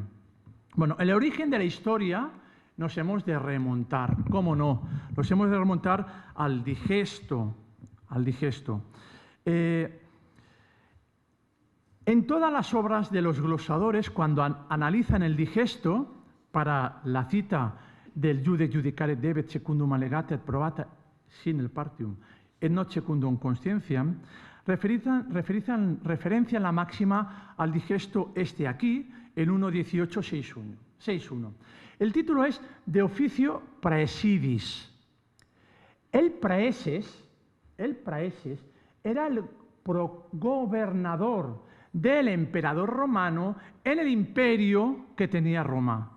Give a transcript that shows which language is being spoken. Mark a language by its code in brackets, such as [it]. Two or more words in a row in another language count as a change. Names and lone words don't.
[es] Bueno, el origen de la historia nos hemos de remontar. ¿Cómo no? Nos hemos de remontar al digesto. En todas las obras de los glosadores, cuando analizan el digesto, para la cita del [la] Iude judicare debet secundum allegata et probata sine partium et not secundum conscientiam, [es] referencian la máxima al digesto aquí, en 1.18.6.1. El título es De Officio Praesidis. El praeses era el progobernador del emperador romano en el imperio que tenía Roma.